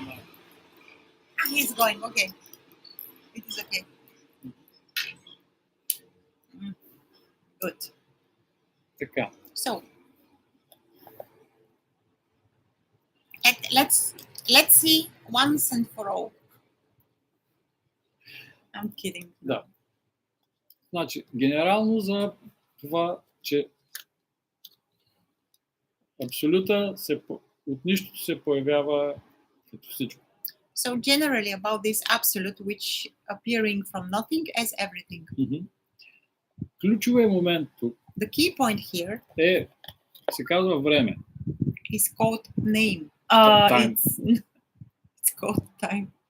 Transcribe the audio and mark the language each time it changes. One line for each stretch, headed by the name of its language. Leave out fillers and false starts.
English: Ah, he's going. Okay, it is okay. Good.
Bulgarian: Така.
English: So let's see once and for all. I'm kidding.
Bulgarian: Да. Значи, генерално за това, че абсолюта от нищото се появява като всичко.
English: So generally about this absolute which appearing from nothing as everything.
Bulgarian: Ключовият момент тук
English: The key point here
Bulgarian: се казва време.
English: is called name. Time. It's called time.